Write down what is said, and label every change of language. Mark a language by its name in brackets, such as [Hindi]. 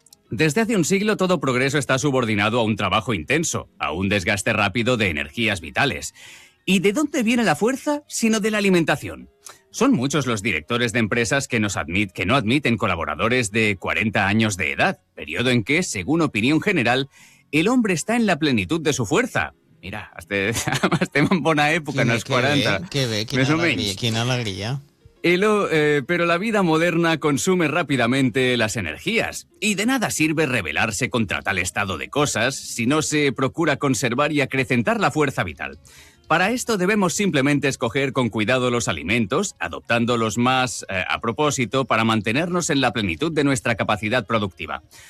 [Spanish] Desde hace un siglo, todo progreso está subordinado a un trabajo intenso, a un desgaste rápido de energías vitales. ¿Y de dónde viene la fuerza, sino de la alimentación? Son muchos los directores de empresas que no admiten colaboradores de 40 años de edad, periodo en que, según opinión general, el hombre está en la plenitud de su fuerza. [Catalan] Mira, estem en bona època, no és 40. Quina alegria. [Spanish] Pero la vida moderna consume rápidamente las energías y de nada sirve rebelarse contra tal estado de cosas si no se procura conservar y acrecentar la fuerza vital. Para esto debemos simplemente escoger con cuidado los alimentos, adoptándolos más a propósito para mantenernos en la plenitud de nuestra capacidad productiva.